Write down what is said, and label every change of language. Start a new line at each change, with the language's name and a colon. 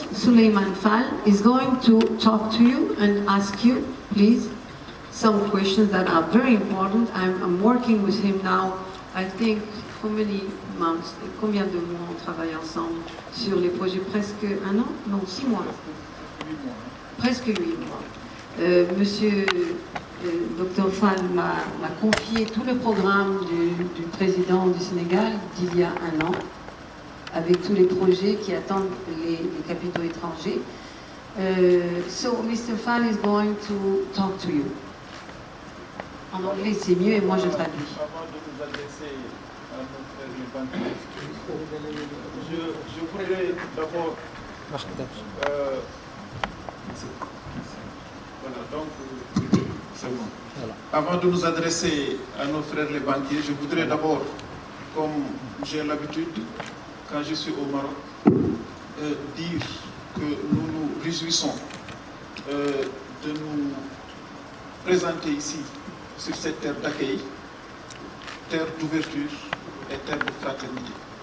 English: Suleiman Fall is going to talk to you and ask you, please, some questions that are very important. I'm working with him now, I think, for many months.
French: Combien de mois on travaille ensemble sur les projets? Presque un an? Non, 6 mois. Presque 8 mois. Monsieur Dr. Fall m'a confié tout le programme du président du Sénégal d'il y a un an, avec tous les projets qui attendent les capitaux étrangers.
English: So, Mr. Fall is going to talk to you.
French: En anglais, c'est mieux et moi je traduis. Avant de nous adresser à nos frères les banquiers, je voudrais d'abord... voilà, donc, c'est bon. Voilà. Avant de nous adresser à nos frères les banquiers, je voudrais d'abord, comme j'ai l'habitude, quand je suis au Maroc, dire que nous nous réjouissons de nous présenter ici, sur cette terre d'accueil, terre d'ouverture et terre de fraternité.